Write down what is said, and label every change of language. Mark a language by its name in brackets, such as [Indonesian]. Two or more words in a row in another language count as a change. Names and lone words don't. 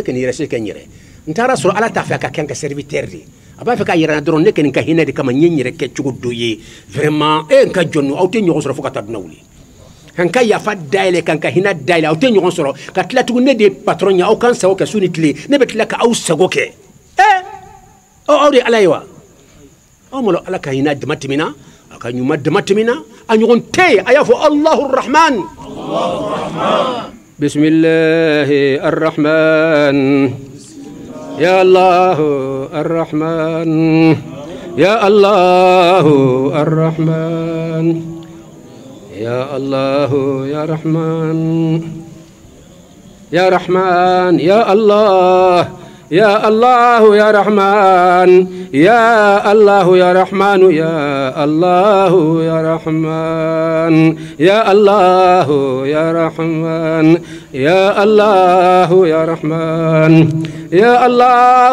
[Bambara] ka nin yɛrɛ se kɛ n yɛrɛ n taara sɔrɔ ala t'a fɛ a ka kɛ n ka serviteur de a b'a fɛ k'a yɛrɛ na dɔrɔn ne ka nin ka hinɛ de kama n ye n yɛrɛ kɛ cogo dɔ ye vraiment n ka jɔn aw tɛ ɲɔgɔn sɔrɔ fo ka taa dunan wuli kan ka yafa dayɛlɛ kan ka hinɛ dayɛlɛ aw tɛ ɲɔgɔn sɔrɔ ka tila tuguni ne de ye patron ye aw kan sago kɛ su ni tile ne bɛ tila ka aw sago kɛ aw de ala ye wa aw ma ala ka hinɛ dama tɛmɛna a ka ɲuman dama tɛmɛna a ɲɔgɔn tɛ yen a y'a fɔ [Arabic] الله رحمن بسم الله الرحمن يا الله الرحمن يا الله الرحمن ya allahu arrahman يا الله يا رحمن يا رحمن يا الله يا الله يا رحمن يا الله يا رحمن يا الله يا رحمن يا الله يا رحمن يا الله يا رحمن يا الله